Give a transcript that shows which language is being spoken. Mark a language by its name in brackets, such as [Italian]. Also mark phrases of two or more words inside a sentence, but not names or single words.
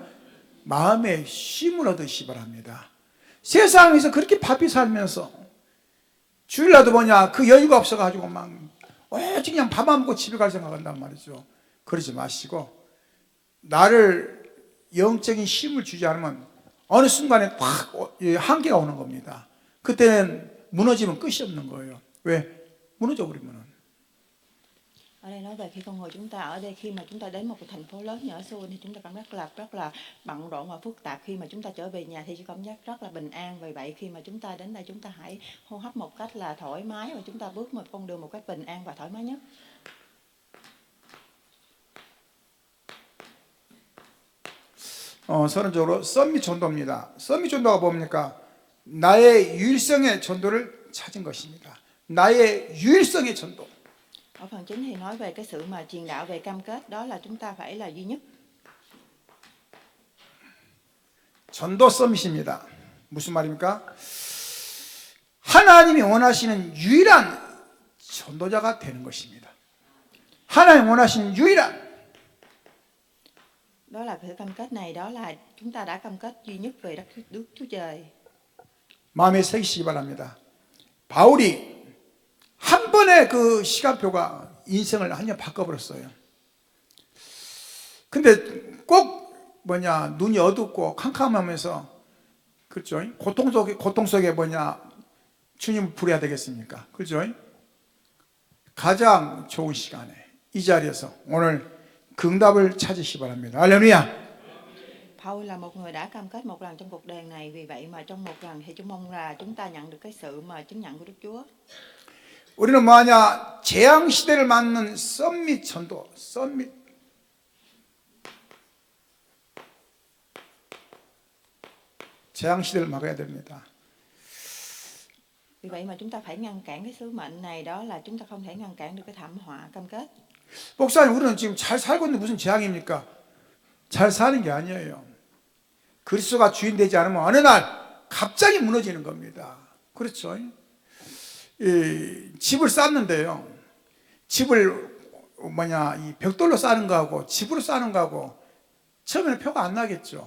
[Korean] 마음의 쉼을 얻으시 바랍니다. 세상에서 그렇게 바삐 살면서 주일날도 뭐냐 그 여유가 없어가지고 막 오직 그냥 밥만 먹고 집에 갈 생각한단 말이죠. 그러지 마시고 나를 영적인 쉼을 주지 않으면 어느 순간에 확 한계가 오는 겁니다. 그때는 무너지면 끝이 없는 거예요. 왜? 무너져 버리면은. [Vietnamese] Ở đây nói về khi con người chúng ta ở đây, khi mà chúng ta đến một cái thành phố lớn như ở Seoul thì chúng ta cảm giác rất là bận rộn và phức tạp. Khi mà chúng ta trở về nhà thì chỉ cảm giác rất là bình an. Vì vậy khi mà chúng ta đến đây chúng ta hãy hô hấp một cách là thoải mái và chúng ta bước một con đường một cách bình an và thoải mái nhất. [Korean] 서론적으로 썸밋 전도입니다. 썸밋 전도가 뭡니까? 나의 유일성의 전도를 찾은 것입니다. 나의 유일성의 전도. [Vietnamese] Ở phần chính thì nói về cái sự mà truyền đạo về cam kết, đó là chúng ta phải là duy nhất. [Korean] 전도 썸밋입니다. 무슨 말입니까? 하나님이 원하시는 유일한 전도자가 되는 것입니다. 하나님 원하시는 유일한. [Vietnamese] Đó là sự cam kết này, đó là chúng ta đã cam kết duy nhất về Đức Chúa Trời. [Korean] 마음에 새기시기 바랍니다. 바울이 한 번의 그 시간표가 인생을 완전 바꿔버렸어요. 근데 꼭 뭐냐 눈이 어둡고 캄캄하면서 그렇죠? 고통 속에 뭐냐 주님을 부려야 되겠습니까? 그렇죠? 가장 좋은 시간에 이 자리에서 오늘 응답을 찾으시기 바랍니다. 할렐루야. [Vietnamese] Paul là một người đã cam kết một lần trong cuộc đời này, vì vậy mà trong một lần thì chúng mong là chúng ta nhận được cái sự mà chứng nhận của Đức Chúa. [Korean] 우리는 뭐하냐 재앙 시대를 맞는 썸밋 전도, 썸밋 재앙 시대를 막아야 됩니다. [Vietnamese] Vì vậy mà chúng ta phải ngăn cản cái sứ mệnh này, đó là chúng ta không thể ngăn cản được cái thảm họa cam kết. [Korean] 목사님, 우리는 지금 잘 살고 있는데 무슨 재앙입니까? 잘 사는 게 아니에요. 그리스도가 주인 되지 않으면 어느 날 갑자기 무너지는 겁니다. 그렇죠? 이 집을 쌓는데요. 집을 이 벽돌로 쌓는 거하고 집으로 쌓는 거하고 처음에는 표가 안 나겠죠.